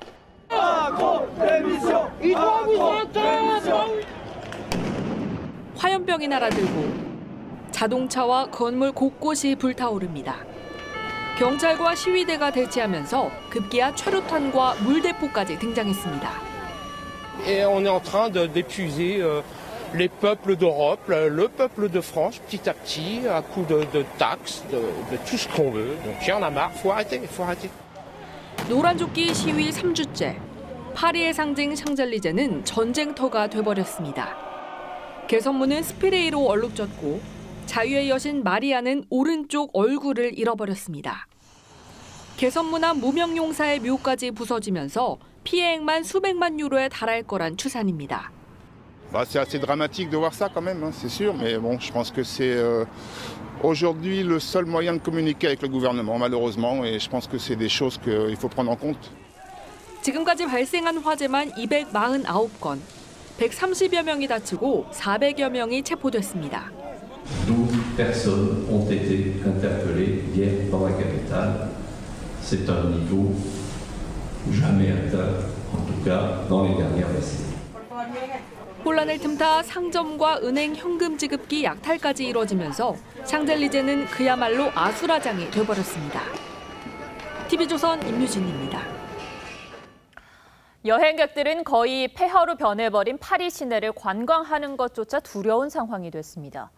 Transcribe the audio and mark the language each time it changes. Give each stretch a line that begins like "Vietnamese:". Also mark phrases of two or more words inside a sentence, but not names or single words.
Korean: 화염병이 날아들고 자동차와 건물 곳곳이 불타오릅니다. 경찰과 시위대가 대치하면서 급기야 최루탄과 물대포까지 등장했습니다.
French: Et on est en train d'épuiser les peuples d'Europe, le peuple de France, petit à petit, à coup de taxes, de tout ce qu'on veut. Donc il y en a marre, faut arrêter, faut arrêter.
Korean: 노란조끼 시위 3주째. 파리의 상징 샹젤리제는 전쟁터가 돼버렸습니다. 개선문은 스프레이로 얼룩졌고 자유의 여신 마리아는 오른쪽 얼굴을 잃어버렸습니다. 개선문 앞 무명용사의 묘까지 부서지면서 피해액만 수백만 유로에 달할 거란 추산입니다.
French: C'est assez dramatique de voir ça quand même, c'est sûr, mais bon, je pense que c'est aujourd'hui le seul moyen de communiquer avec le gouvernement, malheureusement, et je pense que c'est des choses qu'il faut prendre en compte.
Korean: 지금까지 발생한 화재만 249건, 130여 명이 다치고 400여 명이 체포됐습니다.
French: 12 personnes ont été interpellées hier dans la capitale. C'est un niveau jamais atteint, en tout cas dans les dernières décennies.
Korean: 혼란을 틈타 상점과 은행 현금 지급기 약탈까지 이뤄지면서 샹젤리제는 그야말로 아수라장이 돼버렸습니다. TV조선 임유진입니다. 여행객들은 거의 폐허로 변해버린 파리 시내를 관광하는 것조차 두려운 상황이 됐습니다.